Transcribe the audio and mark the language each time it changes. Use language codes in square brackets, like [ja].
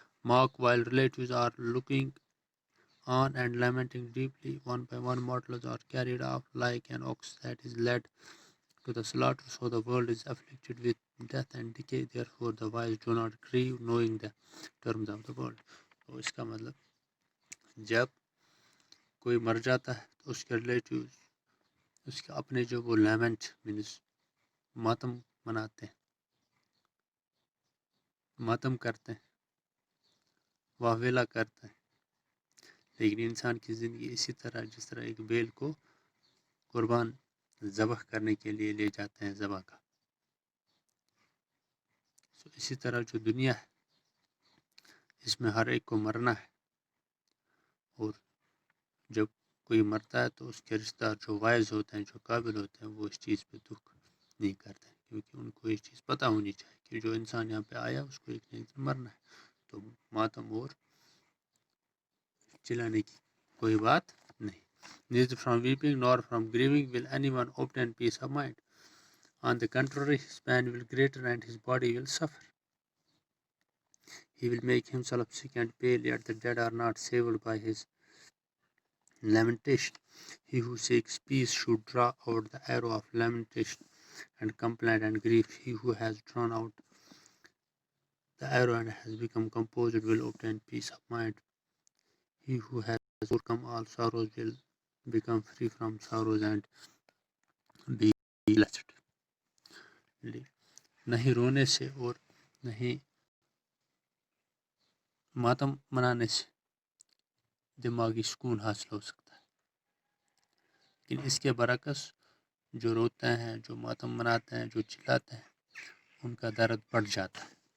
[en] Mark while relatives are looking on and lamenting deeply, one by one mortals are carried off like an ox that is led to the slaughter. So the world is afflicted with death and decay. Therefore the wise do not grieve, knowing the terms of the world. [ur] تو اس کا مطلب جب کوئی مر جاتا ہے تو اس کے ریلیٹیوز اس کے اپنے جو وہ لیمنٹ مینس ماتم مناتے ہیں، ماتم کرتے ہیں، واویلا کرتے ہیں. لیکن انسان کی زندگی اسی طرح جس طرح ایک بیل کو قربان ذبح کرنے کے لیے لے جاتے ہیں ذبح کا، اسی طرح جو دنیا ہے اس میں ہر ایک کو مرنا ہے. اور جب کوئی مرتا ہے تو اس کے رشتہ دار جو وائز ہوتے ہیں، جو قابل ہوتے ہیں، وہ اس چیز پہ دکھ نہیں کرتے، کیونکہ ان کو یہ چیز پتہ ہونی چاہیے کہ جو انسان یہاں پہ آیا اس کو ایک نہ ایک دن مرنا ہے. تو ماتم اور چلانے کی کوئی بات نہیں. [en] Neither from weeping nor from grieving will anyone obtain peace of mind. On the contrary, his pain will greater and his body will suffer. He will make himself sick and pale, yet the dead are not saved by his lamentation. He who seeks peace should draw out the arrow of lamentation and complaint and grief. He who has drawn out the arrow and has become composed will obtain peace of mind. He who has overcome all sorrows will become free from sorrows and be blessed. [ur] نہیں رونے سے اور نہیں ماتم منانے سے دماغی سکون حاصل ہو سکتا ہے، لیکن اس کے برعکس جو روتے ہیں، جو ماتم مناتے ہیں، جو چلاتے ہیں، ان کا درد بڑھ جاتا ہے.